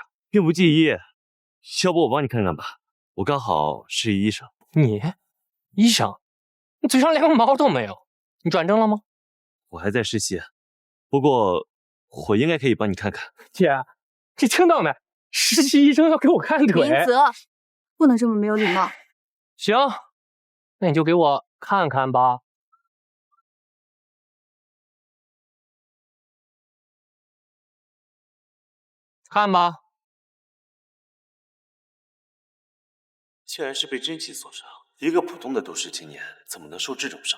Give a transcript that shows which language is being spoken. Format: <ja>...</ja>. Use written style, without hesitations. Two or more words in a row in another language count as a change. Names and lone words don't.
<zh>並不濟醫，要不我幫你看看吧，我剛好是醫生。你？醫生？你嘴上連個毛都沒有，你轉正了嗎？我還在實習，不過我應該可以幫你看看。姐，你聽到沒？實習醫生要給我看腿。明澤，不能這麼沒有禮貌。行，那你就給我看看吧。看吧。既然是被真氣所傷，一個普通的都市青年怎麼能受這種傷？</zh>